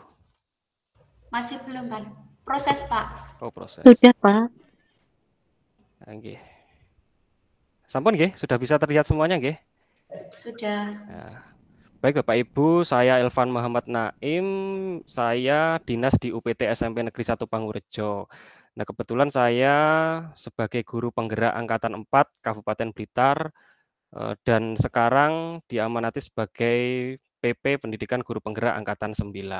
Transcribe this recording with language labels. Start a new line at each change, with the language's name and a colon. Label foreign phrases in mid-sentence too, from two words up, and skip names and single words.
Indonesian: Masih belum, Pak. Proses, Pak. Oh, proses. Sudah, Pak.
Javanese: Nggih. Sampun nggih,
Indonesian: sudah bisa terlihat semuanya nggih? Sudah. Nah, baik Bapak Ibu, saya Elvan Muhammad Naim, saya dinas di UPT SMP Negeri 1 Pangurjo. Nah, kebetulan saya sebagai guru penggerak Angkatan 4 Kabupaten Blitar dan sekarang diamanati sebagai PP Pendidikan Guru Penggerak Angkatan 9.